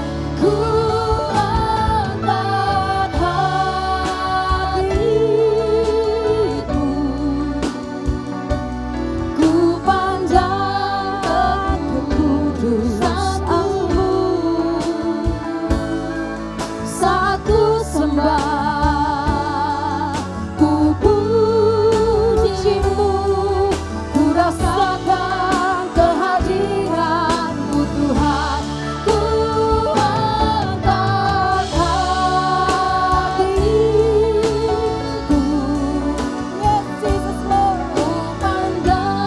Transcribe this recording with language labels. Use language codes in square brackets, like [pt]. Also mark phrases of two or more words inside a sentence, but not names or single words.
[id] Ku angkat hatiku, ku pandang kekudusan-Mu. Saat ku sembah, ku puji-Mu, ku rasakan kehadiran-Mu Tuhan. Ku angkat hatiku, [en] yes Jesus Lord, [id] ku pandang